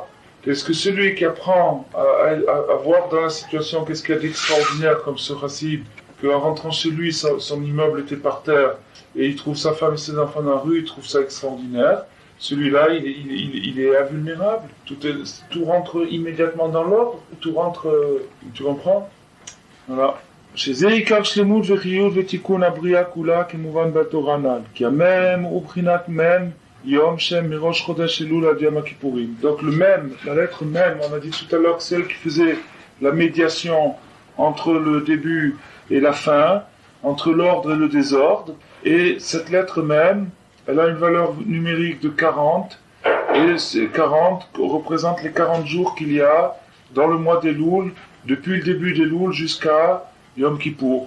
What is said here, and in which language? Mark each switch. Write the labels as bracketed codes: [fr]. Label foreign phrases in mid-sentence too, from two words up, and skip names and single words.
[fr] Est-ce que celui qui apprend à voir dans la situation qu'est-ce qu'il y a d'extraordinaire comme ce chassid, qu'en rentrant chez lui, son immeuble était par terre, et il trouve sa femme et ses enfants dans la rue, il trouve ça extraordinaire. Celui-là, il est invulnérable. Tout rentre immédiatement dans l'ordre. Tout rentre, tu comprends? Voilà. [he] שזה עיקר שלמות וחיות ותיקון הבריאה כולה כמובן בתורה הנ"ל. כי המם הוא בחינת מם יום שם מראש חודש אלול עד יום הכיפורים. [fr] Donc le mem, la lettre mem, on a dit tout à l'heure, celle qui faisait la médiation entre le début et la fin, entre l'ordre et le désordre. Et cette lettre mem, elle a une valeur numérique de 40, et ces 40 représentent les 40 jours qu'il y a dans le mois d'Elul, depuis le début d'Elul jusqu'à Yom Kippour.